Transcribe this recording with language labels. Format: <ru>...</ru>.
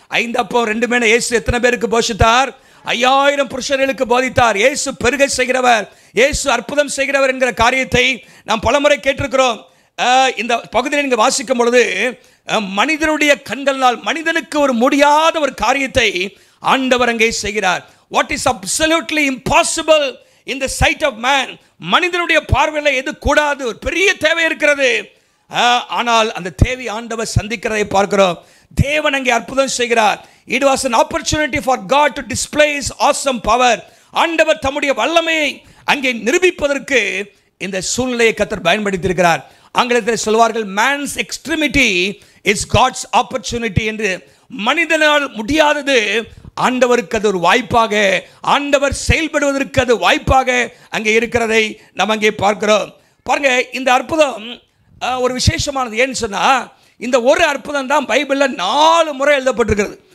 <ta>5 அப்பம் 2 மீன் இயேசு எத்தனை பேருக்கு போஷித்தார்? 5000 புருஷர்களுக்கு போதித்தார். இயேசு பெருக செய்கிறவர், இயேசு அற்புதம் செய்கிறவர் என்கிற காரியத்தை நாம் பலமுறை கேட்டிருக்கிறோம். இந்த பகுதியில் நீங்க வாசிக்கும் பொழுது மனிதனுடைய கண்களால் மனிதனுக்கு ஒரு முடியாத ஒரு காரியத்தை ஆண்டவர் அங்கே செய்கிறார்.</ta> <en>What is absolutely impossible in the sight of man,</en> <ta>மனிதனுடைய பார்வையில் எது கூடாது, ஒரு பெரிய தேவை இருக்கிறது. ஆனால் அந்த தேவை ஆண்டவர் சந்திக்கிறதை பார்க்கிறோம். தேவன் அங்கே அற்புதம் செய்கிறார்.</ta> <en>It was an opportunity for God to display his awesome power.</en> <ta>ஆண்டவர் தம்முடைய வல்லமையை அங்கே நிரூபிப்பதற்கு இந்த சூழ்நிலையை கர்த்தர் பயன்படுத்தியிருக்கிறார். ஆங்கிலத்தில் சொல்வார்கள்,</ta> <en>man's extremity is God's opportunity</en> <ta>என்று. மனிதனால் முடியாதது ஆண்டவருக்கு அது ஒரு வாய்ப்பாக, ஆண்டவர் செயல்படுவதற்கு அது வாய்ப்பாக அங்கே இருக்கிறதை நாம் அங்கே பார்க்கிறோம். பாருங்க, இந்த அற்புதம் ஒரு விசேஷமானது. ஏன்னு சொன்னா, இந்த ஒரு அற்புதம் தான் பைபிளில் 4 முறை எழுதப்பட்டிருக்கிறது.</ta>